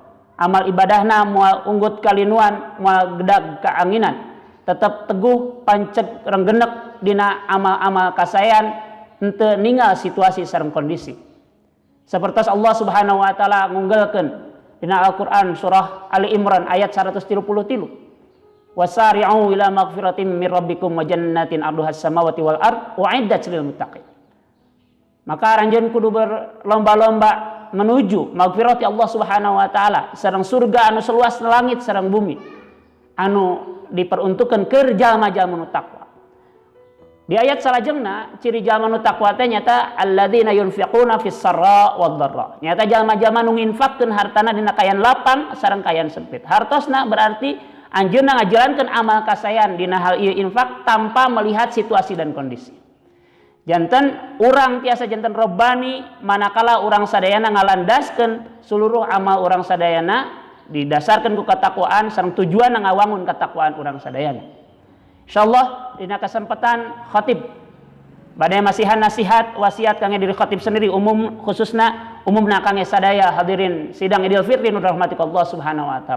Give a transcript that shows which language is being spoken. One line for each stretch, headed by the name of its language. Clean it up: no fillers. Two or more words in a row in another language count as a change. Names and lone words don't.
Sundanese: Amal ibadahna moal unggut kalinuan, moal gedag kaanginan, tetap teguh panceg renggenek dina amal-amal kasayan henteu ninggal situasi sareng kondisi. Sapertos Allah
Arabic: سبحانه وتعالى
Sundanese: ngunggulkeun dina Al-Qur'an surah Ali Imran ayat 133.
Arabic: وسارعوا إلى مغفرة من ربكم وجنة عرضها السماوات والأرض أعدت للمتقين.
Sundanese: Maka aranjeun kudu
Indonesian: berlomba-lomba menuju
Arabic: مغفرة الله سبحانه وتعالى
Sundanese: sareng surga anu seluas langit sareng bumi anu diperuntukkeun keur jalma-jalma nu taqwa. Di ayat salajengna ciri jalma nu taqwa teh nyata
Arabic: الذين ينفقون في السراء والضراء.
Sundanese: Nyata jalma-jalma nu nginfaqkeun hartana dina kayan lapang sareng kayan sempit. Hartosna berarti anjeunna ngajalankeun amal kasayan dina hal ieu infak
Indonesian: tanpa melihat situasi dan kondisi.
Sundanese: Janten urang tiasa janten robbani manakala urang sadayana ngalandaskeun seluruh amal urang sadayana didasarkeun ku katakwaan sareng tujuan ngawangun katakwaan urang sadayana. Insyaallah dina kesempatan khatib badai masihan nasihat wasiat kangge diri khatib sendiri umum khususna umumna kangge sadaya hadirin sidang Idul Fitri nu rahmati Allah
Arabic: سبحانه وتعالى.